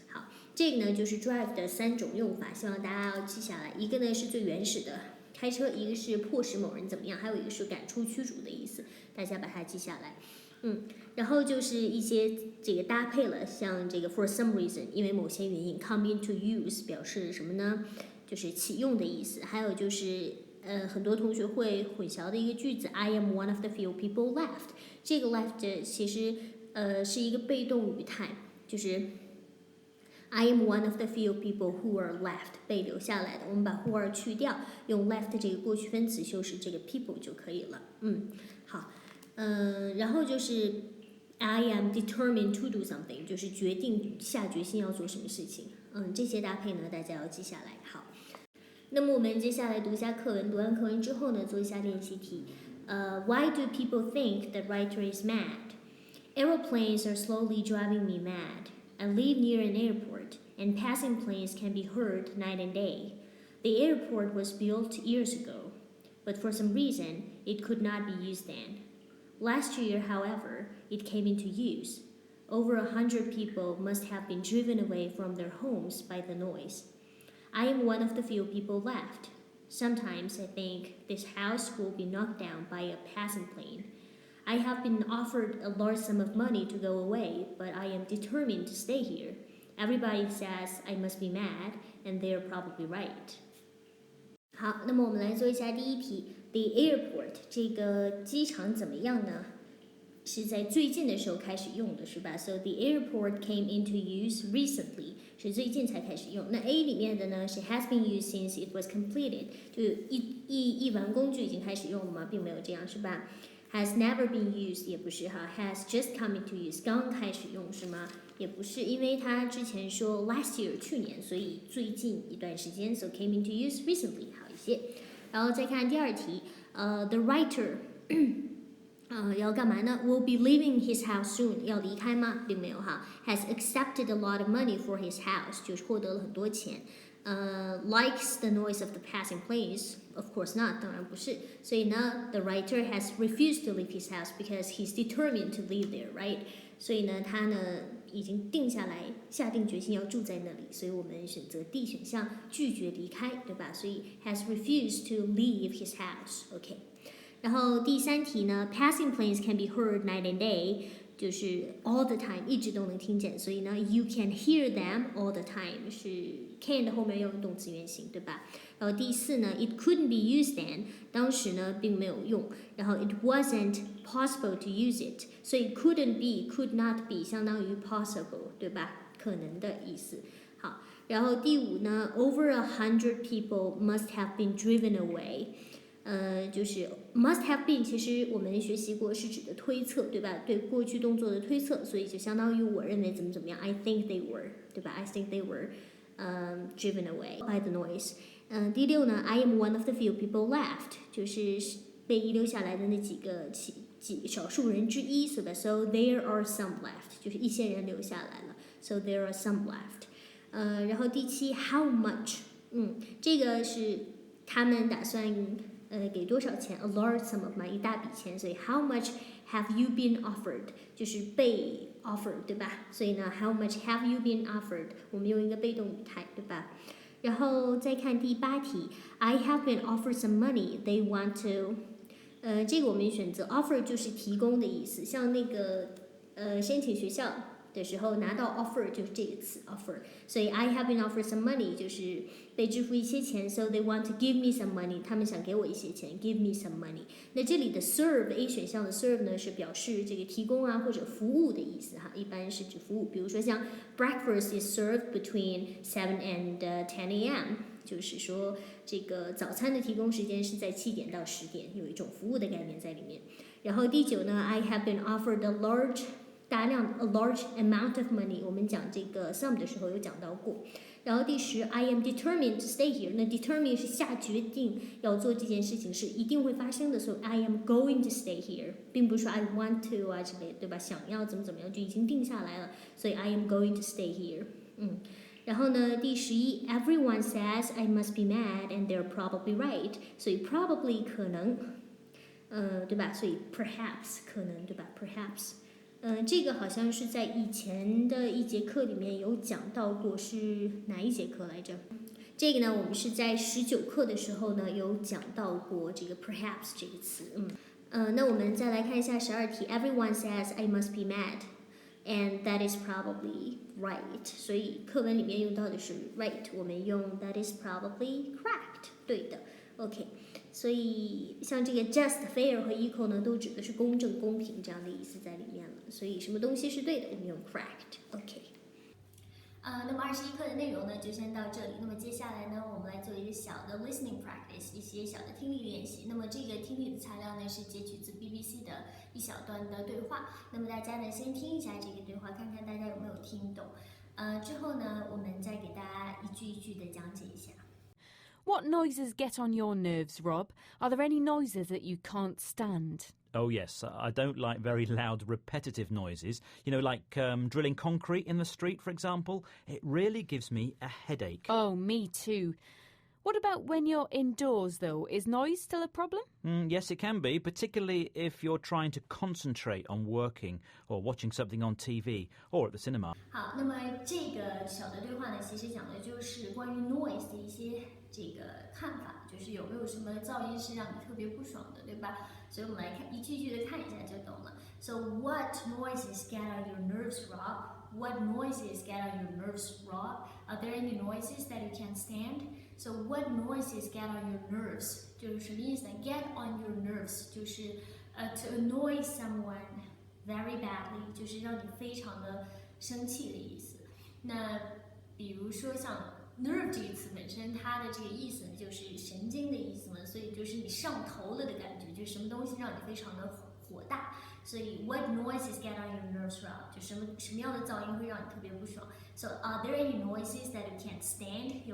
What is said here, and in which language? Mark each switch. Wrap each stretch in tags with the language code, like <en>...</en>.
<zh>好，这个呢就是 drive 的3种用法，希望大家要记下来。一个呢是最原始的开车，一个是迫使某人怎么样，还有一个是赶出、驱逐的意思，大家把它记下来。然后就是一些这个搭配了，像这个</zh> <en>for some reason，</en> <zh>因为某些原因</zh> <en>come into use</en> <zh>表示什么呢？就是启用的意思。还有就是很多同学会混淆的一个句子</zh> <en>I am one of the few people left。</en> <zh>这个 left 其实是一个被动语态，就是</zh> <en>I am one of the few people who are left</en> <zh>被留下来的。我们把 who are 去掉，用 left 这个过去分词修饰这个 people 就可以了。好。然后就是</zh> <en>I am determined to do something，</en> <zh>就是下决心要做什么事情。这些搭配呢，大家要记下来。好，那么我们接下来读一下课文，读完课文之后呢，做一下练习题。</zh> <en>Why do people think the writer is mad? Aeroplanes are slowly driving me mad. I live near an airport, and passing planes can be heard night and day. The airport was built years ago, but for some reason, it could not be used then.Last year, however, it came into use. Over 100 people must have been driven away from their homes by the noise. I am one of the few people left. Sometimes I think this house will be knocked down by a passing plane. I have been offered a large sum of money to go away, but I am determined to stay here. Everybody says I must be mad, and they are probably right.</en> <zh>好，那么我们来做一下第一题。</zh> <en>The airport</en> <zh>这个机场怎么样呢？是在最近的时候开始用的，是吧 ？</zh> <en>So the airport came into use recently，</en> <zh>是最近才开始用。那 A 里面的呢是</zh> <en>has been used since it was completed，</en> <zh>就一完工就已经开始用了吗？并没有这样，是吧 ？</zh> <en>Has never been used</en> <zh>也不是哈 ，</zh> <en>has just come into use</en> <zh>刚开始用是吗？也不是，因为他之前说</zh> <en>last year</en> <zh>去年，所以最近一段时间 ，</zh> <en>so came into use recently</en> <zh>好一些。然后再看第二题，</zh> <en>the writer</en> <zh>要干嘛呢 ？</zh> <en>Will be leaving his house soon，</en> <zh>要离开吗？并没有哈。</zh> <en>Has accepted a lot of money for his house，</en> <zh>就是获得了很多钱。</zh> <en>Likes the noise of the passing planes? Of course not，</en> <zh>当然不是。</zh> <en>所以呢 ，the writer has refused to leave his house because he's determined to live there, right？</en> <zh>所以呢，他呢已经下定决心要住在那里，所以我们选择 D 选项，拒绝离开，对吧？</zh> <en>所以 has refused to leave his house，OK。然后第三题呢 ，passing planes can be heard night and day，</en> <zh>就是</zh> <en>all the time，</en> <zh>一直都能听见，所以呢</zh> <en>，you can hear them all the time</en> <zh>是 can 的后面用动词原形，对吧？然后第四呢</zh> <en>，it couldn't be used then，</en> <zh>当时呢并没有用，然后</zh> <en>it wasn't possible to use it， 所以 couldn't be could not be 相当于 possible， 对吧？</en> <zh>可能的意思。好，然后第5呢</zh> <en>，over 100 people must have been driven away。</en> <zh>就是</zh> <en>must have been，</en> <zh>其实我们学习过是指的推测，对吧？对过去动作的推测，所以就相当于我认为怎么怎么样</zh> <en>，I think they were， 对吧 ？I think they were driven away by the noise。第6呢 ，I am one of the few people left，</en> <zh>就是被遗留下来的那几少数人之一，所以</zh> <en>so there are some left，</en> <zh>就是一些人留下来了</zh> <en>，so there are some left。然后第7 ，how much，</en> <zh>这个是他们打算给多少钱</zh> <en>，a large sum of money，</en> <zh>一大笔钱，所以</zh> <en>how much have you been offered， 就是被 offered， 对吧？</en> <zh>所以呢</zh> <en>how much have you been offered，</en> <zh>我们用一个被动语态，对吧？</zh> <en>然后再看第8题 ，I have been offered some money they want to，</en> <zh>这个我们选择 offer 就是提供的意思，像那个申请学校的时候拿到 offer 就是这个词 offer，</zh> <en>所以 I have been offered some money 就是被支付一些钱 ，so they want to give me some money，</en> <zh>他们想给我一些钱</zh> <en>，give me some money。</en> <zh>那这里的 serve A 选项的 serve 呢是表示这个提供啊或者服务的意思哈，一般是指服务，比如说像</zh> <en>breakfast is served between 7 and 10 a.m.，</en> <zh>就是说这个早餐的提供时间是在7点到10点，有一种服务的概念在里面。然后第9呢</zh> <en>，I have been offered大量 a large amount of money，</en> <zh>我们讲这个 sum 的时候有讲到过。</zh> <en>然后第10 I am determined to stay here，</en> <zh>那 determined 是下决定要做这件事情是一定会发生的，</zh> <en>所以 I am going to stay here， 并不是说 I want to 啊之类的，对吧？</en> <zh>想要怎么样就已经定下来了，所以</zh> <en>I am going to stay here。</en> <zh>然后呢，第11</zh> <en>Everyone says I must be mad and they're probably right， 所以 probably 可能，对吧？</en> <zh>所以</zh> <en>perhaps</en> <zh>可能，对吧 ？perhaps。这个好像是在以前的一节课里面有讲到过，是哪一节课来着？这个呢，我们是在19课的时候呢有讲到过这个 perhaps 这个词。那我们再来看一下12题</zh> <en>，Everyone says I must be mad, and that is probably right。</en> <zh>所以课文里面用到的是 right， 我们用</zh> <en>that is probably correct，</en> <zh>对的。 OK， 所以像这个 just、fair 和 equal 呢，都指的是公正、公平这样的意思在里面了。所以什么东西是对的，我们用 correct。</zh> <en>OK。</en> <zh>那么21课的内容呢，就先到这里。那么接下来呢，我们来做一个小的</zh> <en>listening practice，</en> <zh>一些小的听力练习。那么这个听力的材料呢，是截取自 BBC 的一小段的对话。那么大家呢，先听一下这个对话，看看大家有没有听懂。之后呢，我们再给大家一句一句的讲解一下。</zh> <en>What noises get on your nerves, Rob? Are there any noises that you can't stand? Oh, yes. I don't like very loud, repetitive noises. You know, like drilling concrete in the street, for example. It really gives me a headache. Oh, me too. What about when you're indoors, though? Is noise still a problem? Yes, it can be, particularly if you're trying to concentrate on working or watching something on TV or at the cinema.</en> <zh>好，那么这个小的对话呢，其实讲的就是关于</zh> <en>noise</en> <zh>的一些这个看法，就是有没有什么噪音是让你特别不爽的，对吧？所以我们来看一句句的看一下就懂了。</zh> <en>So what noises get on your nerves, Rob? What noises get on your nerves, Rob? Are there any noises that you can't stand? So what noises get on your nerves?</en> <zh>就是什么意思呢 ？</zh> <en>Get on your nerves</en> <zh>就是</zh> <en>to annoy someone very badly，</en> <zh>就是让你非常的生气的意思。那比如说像 nerve 这个词本身，它的这个意思呢，就是神经的意思嘛，所以就是你上头了的感觉，就是什么东西让你非常的火大。</zh> <en>所以 what noises get on your nerves, Rob?</en> <zh>就什么样的噪音会让你特别不爽</zh> <en>？So are there any noises that you can't stand?</en>